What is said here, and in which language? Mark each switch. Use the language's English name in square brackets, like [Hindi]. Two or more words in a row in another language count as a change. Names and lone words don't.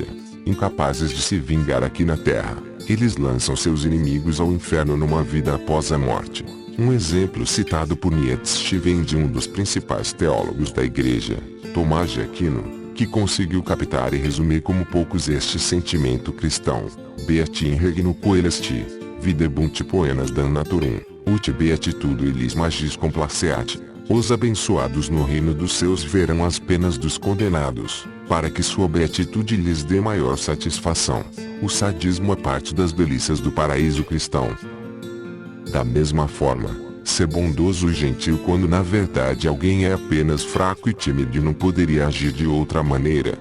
[Portuguese] Incapazes de se vingar aqui na terra, eles lançam seus inimigos ao inferno numa vida após a morte. Um exemplo citado por Nietzsche vem de um dos principais teólogos da igreja, Tomás de Aquino, que conseguiu captar e resumir como poucos este sentimento cristão. [Latin] Beat in regno coelesti, videbunt poenas dan naturum, ut beatitudo magis complaceat. [Portuguese] Os abençoados no reino dos céus verão as penas dos condenados, para que sua beatitude lhes dê maior satisfação. O sadismo é parte das delícias do paraíso cristão. Da mesma forma, ser bondoso e gentil quando na verdade alguém é apenas fraco e tímido e não poderia agir de outra maneira.